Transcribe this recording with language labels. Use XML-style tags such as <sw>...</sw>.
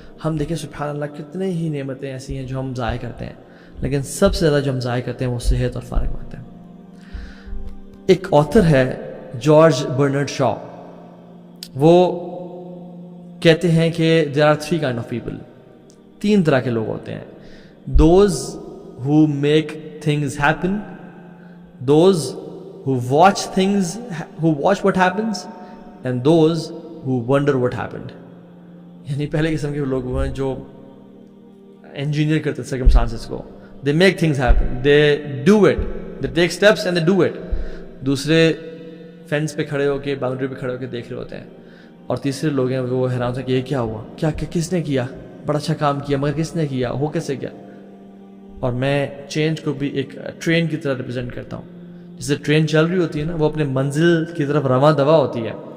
<ur>ہم دیکھیں سبحان اللہ کتنے ہی نعمتیں ایسی ہیں جو ہم ضائع کرتے ہیں, لیکن سب سے زیادہ جو ہم ضائع کرتے ہیں وہ صحت اور فارغ وقت ہے. ایک آتھر ہے جارج برنارڈ شاء, وہ کہتے ہیں کہ</ur> <en>there are three kind of people,</en> <ur>تین طرح کے لوگ ہوتے ہیں.</ur> <en>those who make things happen, those who watch things, who watch what happens, and those who wonder what happened.</en> <ur>یعنی پہلے قسم کے لوگ وہ ہیں جو انجینئر کرتے circumstances کو,</ur> <en>they make things happen, they do it, they take steps and they do it.</en> <ur>دوسرے فینس پہ کھڑے ہو کے, باؤنڈری پہ کھڑے ہو کے دیکھ رہے ہوتے ہیں. اور تیسرے لوگ ہیں وہ حیران ہوتے ہیں کہ یہ کیا ہوا, کیا کس نے کیا, بڑا اچھا کام کیا مگر کس نے کیا, ہو کیسے کیا. اور میں چینج کو بھی ایک ٹرین کی طرح ریپرزینٹ کرتا ہوں. جسے ٹرین چل رہی ہوتی ہے نا, وہ اپنے منزل کی طرف رواں دوا ہوتی ہے.</ur>